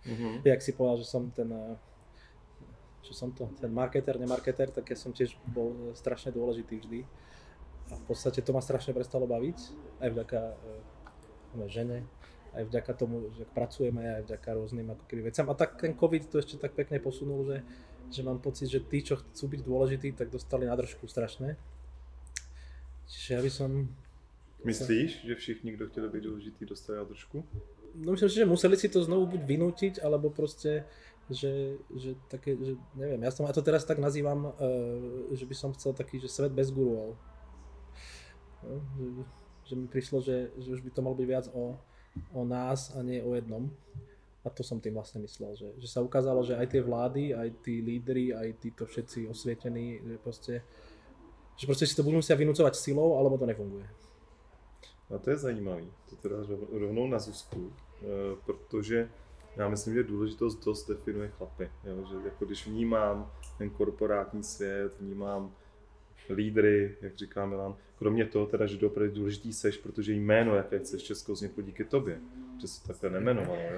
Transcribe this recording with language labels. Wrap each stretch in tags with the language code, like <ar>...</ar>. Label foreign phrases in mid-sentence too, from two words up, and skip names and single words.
<sk>Jak si povedal, že som ten marketer, nemarketer, tak ja som tiež bol strašne dôležitý vždy a v podstate to ma strašne prestalo baviť, aj vďaka žene, aj vďaka tomu, že pracujeme, aj vďaka rôznym ako keby veciam. A tak ten COVID to ešte tak pekne posunul, že mám pocit, že tí, čo chcú byť dôležití, tak dostali na držku strašné. Čiže ja by som...</sk> <cs>Myslíš, že všichni, kdo chtěli být důležitý, dostali na držku?</cs> <sk>No myslím si, že museli si to znovu buď vynútiť, alebo proste, že také, že neviem, ja to teraz tak nazývam, že by som chcel taký, že svet bez guruov. No, že mi prišlo, že už by to malo byť viac o nás a nie o jednom. A to som tým vlastne myslel, že sa ukázalo, že aj tie vlády, aj tí lídri, aj títo všetci osvietení, že proste si to budú musia vynúcovať silou, alebo to nefunguje.</sk> <cs>A to je zajímavý, to teda rovnou na Zuzku, protože já myslím, že důležitost dost definuje chlapy. Jo? Že jako když vnímám ten korporátní svět, vnímám lídry, jak říká Milan, kromě toho teda, že opravdu důležitý seš, protože jméno, jaké chceš Česko, vzniklo díky tobě, že se takhle nemenovalo, jo?</cs>